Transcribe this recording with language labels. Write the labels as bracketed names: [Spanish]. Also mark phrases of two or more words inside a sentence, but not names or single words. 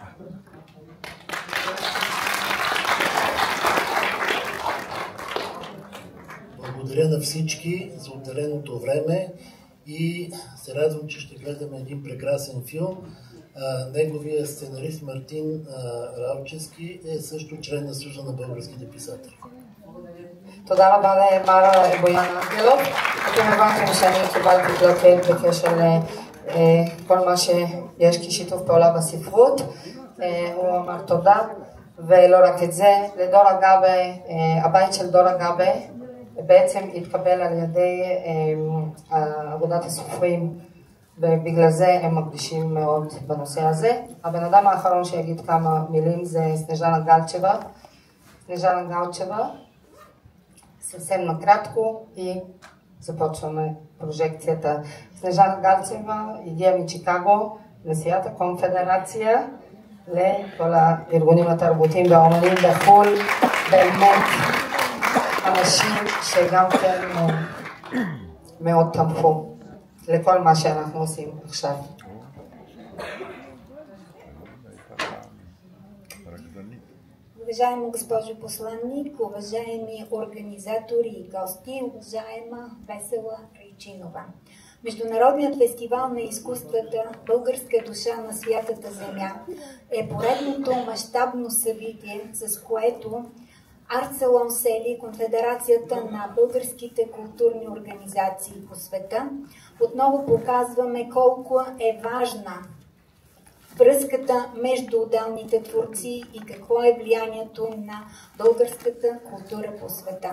[Bulgarian] Благодаря на всички за отделеното време и се радвам, че ще гледаме един прекрасен филм. Неговия сценарист Мартин Ралчевски е също член на Съюза на българските писатели. [Hebrew] תודה רבה למר בויאן אנגלוב. אתם הבנתם שאני קיבלתי פלקט בקשר לכל מה שיש כשיתוף פעולה בספרות. הוא אמר תודה, ולא רק את זה, לדורה גבה, הבית של דורה גבה בעצם התקבל על ידי אגודת הסופרים, ובגלל זה הם מקדישים מאוד בנושא הזה. הבן אדם האחרון שיגיד כמה מילים זה סנז'אנה גלצ'בה. סנז'אנה גלצ'בה. [Bulgarian] Съвсем накратко и започваме прожекцията. [Hebrew] Снежана Галчева, הגיעה מצ'יקגו, נשיאת הקונפדרציה לכל הארגונים התרבותיים והאומנים בחו"ל, באמת אנשים שגם כן מאוד תמכו לכל מה שאנחנו עושים עכשיו. [Bulgarian] Уважаема госпожо посланник, уважаеми организатори и гости, уважаема Весела Райчинова. Международният фестивал на изкуствата "Българска душа на святата земя" е поредното мащабно събитие, с което Арт Салон Сели, Конфедерацията на българските културни организации по света, отново показваме колко е важна връзката между отделните творци и какво е влиянието на българската култура по света.